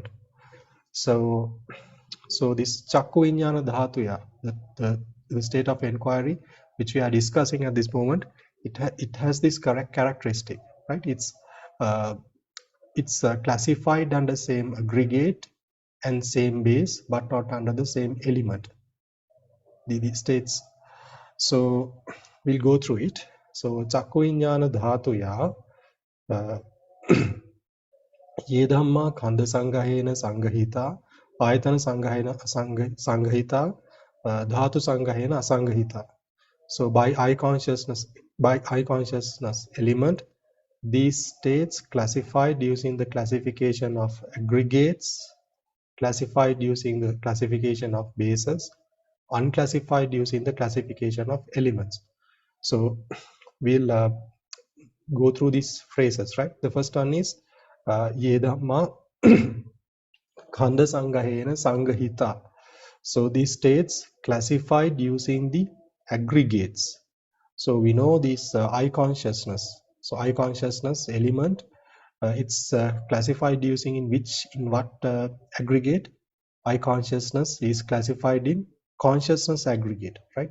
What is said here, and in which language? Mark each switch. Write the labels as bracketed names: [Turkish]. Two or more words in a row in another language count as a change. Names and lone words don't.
[English] So this [Pali] Chakku Viññāna Dhātuya, [English] the state of inquiry which we are discussing at this moment, it has this correct characteristic, right? It's classified under same aggregate and same base, but not under the same element. The states. So we'll go through it. [Pali] So Chakku Viññāna Dhātuya ye dhamma khanda sanghayena sanghita, ayatana sanghayena sanghita, dhatu sanghayena asanghita. [English] So by eye consciousness element, these states classified using the classification of aggregates, classified using the classification of bases, unclassified using the classification of elements. So we'll go through these phrases, right? The first one is [Pali] ye dhamma khanda sanghayena sanghita. [English] So these states classified using the aggregates. So we know this eye consciousness. So eye consciousness element, it's classified using in what aggregate? Eye consciousness is classified in consciousness aggregate, right?